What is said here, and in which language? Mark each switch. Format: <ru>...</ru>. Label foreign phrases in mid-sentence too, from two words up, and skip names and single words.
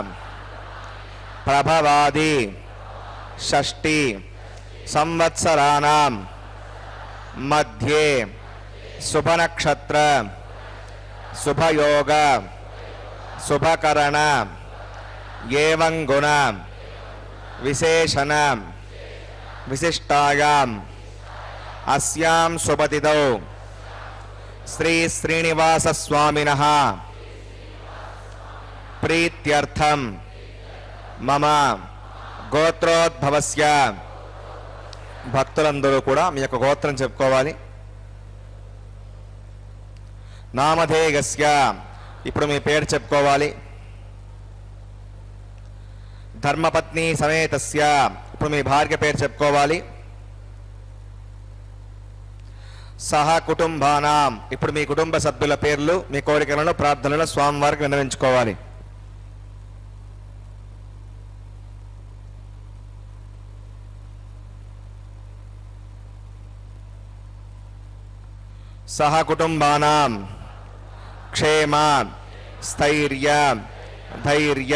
<sa>प्रभवादि षष्टि संवत्सराणां मध्ये शुभनक्षत्र शुभयोग शुभकरण एवं गुण विशेषण विशिष्टायाम् अस्यां शुभतिथौ श्री श्रीनिवासस्वामिनः प्रीत्यर्थं मम గోత్రోద్భవస్య</sa> <te>భక్తులందరూ కూడా మీ యొక్క గోత్రం చెప్పుకోవాలి. నామధేయస్య ఇప్పుడు మీ పేరు చెప్పుకోవాలి.</te> <sa>ధర్మపత్ని సమేతస్య</sa> <te>ఇప్పుడు మీ భార్య పేరు చెప్పుకోవాలి.</te> <sa>సహ కుటుంబానాం</sa> <te>ఇప్పుడు మీ కుటుంబ సభ్యుల పేర్లు మీ కోరికలను ప్రార్థనలను స్వామివారికి విన్నవించుకోవాలి.</te> <sa>सह कुटुंबानां क्षेम स्थैर्य धैर्य</sa>